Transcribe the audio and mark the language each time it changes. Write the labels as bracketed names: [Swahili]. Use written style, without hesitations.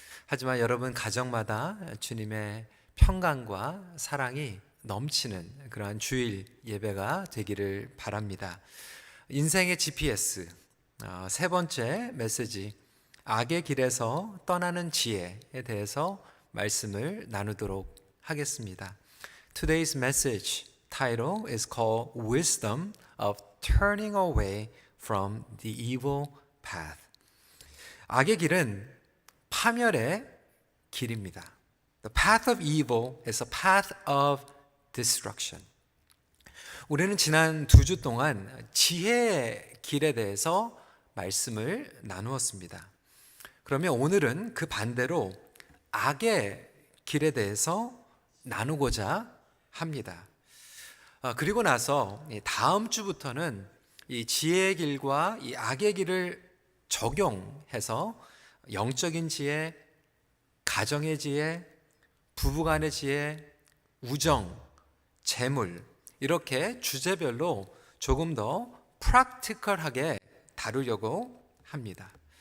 [Korean] 하지만 여러분 가정마다 주님의 평강과 사랑이 넘치는 그러한 주일 예배가 되기를 바랍니다. 인생의 GPS, 세 번째 메시지, 악의 길에서 떠나는 지혜에 대해서 말씀을 나누도록 하겠습니다. [English] Today's message title is called Wisdom of Turning Away from the Evil Path. [Korean] 악의 길은 파멸의 길입니다. [English] The path of evil is a path of destruction. [Korean] 우리는 지난 2주 동안 지혜의 길에 대해서 말씀을 나누었습니다. 그러면 오늘은 그 반대로 악의 길에 대해서 나누고자 합니다. 그리고 나서 다음 주부터는 이 지혜의 길과 이 악의 길을 적용해서 영적인 지혜, 가정의 지혜, 부부간의 지혜, 우정, 재물 이렇게 주제별로 조금 더 프랙티컬하게 다루려고 합니다.